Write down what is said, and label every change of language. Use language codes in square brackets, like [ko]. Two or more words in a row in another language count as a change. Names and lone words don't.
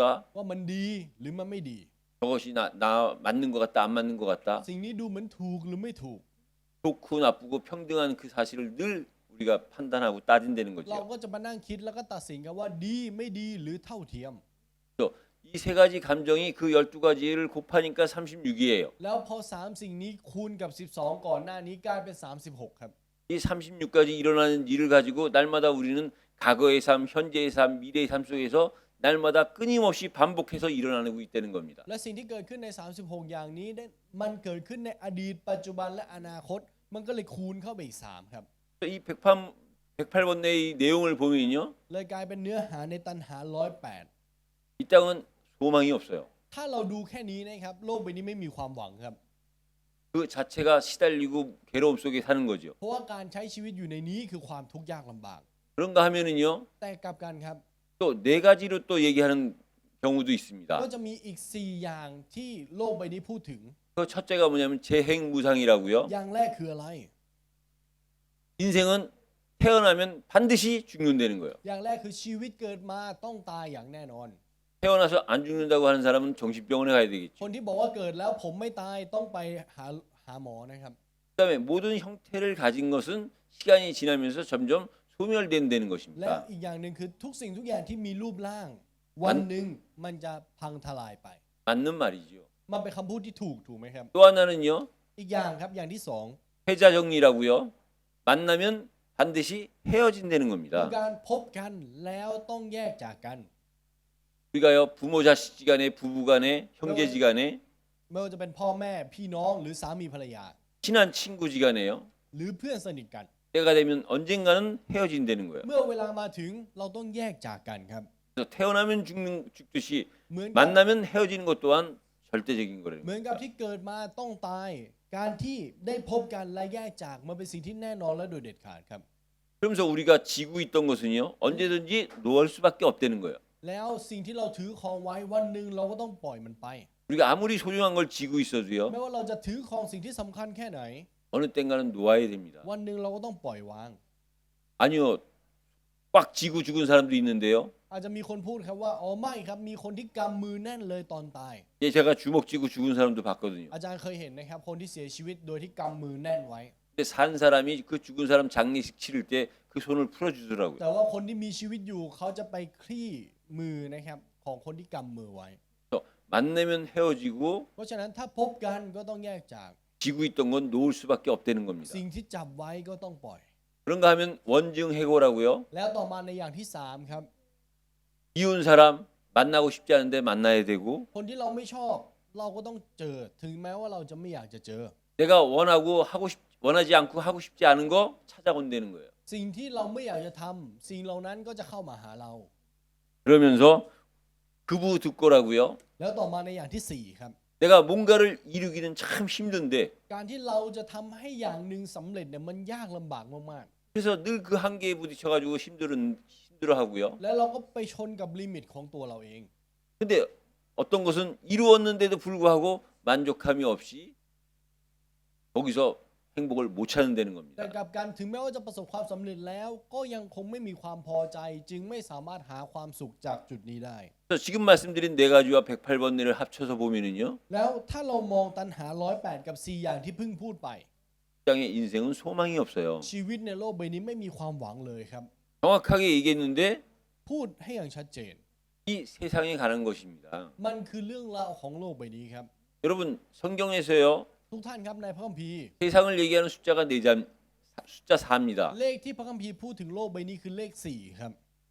[th] ว่ามันดีหรือมันไม่ดี [ko] 저것이 나 맞는 것 같다, 안 맞는 것 같다. [th] สิ่งนี้ดูเหมือนถูกหรือไม่ถูก [ko] 좋고 나쁘고 평등한 그 사실을 늘 우리가 판단하고 따진다는 [th] เรา [ko] 거죠. [th] ก็จะมานั่งคิดแล้วก็ตัดสินกันว่าดีไม่ดีหรือเท่าเทียม [ko] 이 세 가지 감정이 그 12가지를 곱하니까 36이에요. [th] แล้วพอ3สิ่งนี้คูณกับ12ก่อนหน้านี้กลายเป็น36ครับ [ko] 이 36가지 일어나는 일을 가지고 날마다 우리는 과거의 삶, 현재의 삶, 미래의 삶 속에서 날마다 끊임없이 반복해서 일어나고 있다는 겁니다. [th] และสิ่งที่เกิดขึ้นใน 36 อย่างนี้มันเกิดขึ้นในอดีตปัจจุบันและอนาคต มันก็เลยคูณเข้าไปอีก3ครับ [ko] 이 108번의 이 내용을 보면요. [th] เลยกลายเป็นเนื้อหาในตัณหา108 [ko] 이 땅은 소망이 없어요. [th] ถ้าเราดูแค่นี้นะครับโลกใบนี้ไม่มีความหวังครับ [ko] 그 자체가 시달리고 괴로움 속에 사는 거죠. [th] เพราะว่าการใช้ชีวิตอยู่ในนี้คือความทุกข์ยากลำบาก [ko] 그런가 하면은요. [th] แต่กลับกันครับ [ko] 또 네 가지로 또 얘기하는 경우도 있습니다. [th] ก็จะมีอีก4อย่างที่โลกใบนี้พูดถึง [ko] 그 첫째가 뭐냐면 재행무상이라고요. [th] อย่างแรกคืออะไร [ko] 인생은 태어나면 반드시 죽는다는 거예요. [th] อย่างแรกคือชีวิตเกิดมาต้องตายอย่างแน่นอน [ko] 태어나서 안 죽는다고 하는 사람은 정신병원에 가야 되겠죠. [th] คนที่บอกว่าเกิดแล้วผมไม่ตายต้องไปหาหมอนะครับ [ko] 그다음에 모든 형태를 가진 것은 시간이 지나면서 점점 소멸된다는 [th] และ [ko] 것입니다. [th] อีกอย่างหนึ่งคือทุกสิ่งทุกอย่างที่มีรูปร่าง วันหนึ่งมันจะพังทลายไป [ko] 맞는 말이죠. [th] มันเป็นคำพูดที่ถูกไหมครับ [ko] 또 하나는요. [th] อีกอย่างครับอย่างที่สอง [ko] 패자정리라고요. 만나면 반드시 헤어진다는 [th] คือ [ko] 겁니다. [th] การพบกันแล้วต้องแยกจากกัน [ko] 우리가요 부모 자식 간에 부부 간에 형제지 간에 [th] ไม่ว่าจะเป็นพ่อแม่พี่น้องหรือสามีภรรยา [ko] 친한 친구지 간에요. [th] หรือเพื่อนสนิทกัน [ko] 때가 되면 언젠가는 헤어진다는 거예요. [th] เมื่อเวลามาถึงเราต้องแยกจากกันครับ [ko] 그래서 태어나면 죽듯이 [th] เหมือนกับ [ko] 만나면 헤어지는 것 또한 절대적인 [th] เห [ko] 거라는 [th] มือน [ko] 거예요. [th] กับที่เกิดมาต้องตาย การที่ได้พบกันและแยกจากมันเป็นสิ่งที่แน่นอนและโดยเด็ดขาดครับ [ko] 그러면서 우리가 지고 있던 것은요 언제든지 놓을 수밖에 없다는 거예요. [th] แล้วสิ่งที่เราถือครองไว้วันหนึ่งเราก็ต้องปล่อยมันไป [ko] 우리가 아무리 소중한 걸 지고 있어도요 [th] ไม่ว่าเราจะถือครองสิ่งที่สำคัญแค่ไหน [ko] 어느 땐가는 놓아야 됩니다. [th] วันหนึ่งเราก็ต้องปล่อยวาง [ko] 아니요 꽉 지고 죽은 사람도 있는데요. [th] อาจจะมีคนพูดครับว่าอ๋อไม่ครับมีคนที่กำมือแน่นเลยตอนตาย [ko] 예, 제가 주먹 쥐고 죽은 사람도 봤거든요. [th] อาจารย์เคยเห็นนะครับคนที่เสียชีวิตโดยที่กำมือแน่นไว้ [ko] 근데 산 사람이 그 죽은 사람 장례식 치를 때 그 손을 풀어주더라고요. [th] แต่ว่าคนที่มีชีวิตอยู่เขาจะไปคลี่มือนะครับของคนที่กำมือไว้ [ko] 그래서 만나면 헤어지고 [th] เพราะฉะนั้นถ้าพบกันก็ต้องแยกจาก [ko] 지고 있던 건 놓을 수밖에 없다는 겁니다. [th] สิ่งที่จับไว้ก็ต้องปล่อย [ko] 그런가 하면 원증해고라고요. [th] แล้วต่อมาในอย่างที่3ครับ [ko] 이혼 사람 만나고 싶지 않은데 만나야 되고 [th] คนที่เราไม่ชอบเราก็ต้องเจอถึงแม้ว่าเราจะไม่อยากจะเจอ [ko] 내가 원하지 않고 하고 싶지 않은 거 찾아온다는 거예요. [th] สิ่งที่เราไม่อยากจะทำสิ่งเหล่านั้นก็จะเข้ามาหาเรา [ko] 그러면서 그부득고라고요. [th] แล้วต่อมาในอย่างที่4ครับ [ko] 내가 뭔가를 이루기는 참 힘든데 [th] การที่เราจะทำให้อย่างหนึ่งสำเร็จเนี่ยมันยากลำบากมาก [ko] 그래서 늘 그 한계에 부딪혀가지고 힘들어하고요. [th] ๆแล้วเราก็ไปชนกับลิมิตของตัวเราเอง [ko] 근데 어떤 것은 이루었는데도 불구하고 만족함이 없이 거기서 행복을 못 찾는다는 [th] แต่ [ko] 겁니다. [th] กลับกันถึงแม้ว่าจะประสบความสำเร็จแล้วก็ยังคงไม่มีความพอใจ จึงไม่สามารถหาความสุขจากจุดนี้ได้ [ko] 그래서 지금 말씀드린 네 가지와 108번뇌를 합쳐서 보면은요. [th] แล้วถ้าเรามองตัณหา108กับ4อย่างที่เพิ่งพูดไป [ko] 땅의 인생은 소망이 없어요. [th] ชีวิตในโลกใบนี้ไม่มีความหวังเลยครับ [ko] 정확하게 얘기했는데 [th] พูดให้อย่างชัดเจน [ko] 이 세상에 가는 것입니다. [th] มันคือเรื่องราวของโลกใบนี้ครับ [ko] 여러분 성경에서요. [th] ทุกท่านครับในพระคัมภีร์ [ko] 세상을 얘기하는 숫자가 숫자 4입니다. [th] เลขที่พระคัมภีร์พูดถึงโลกใบนี้คือเลข4ครับ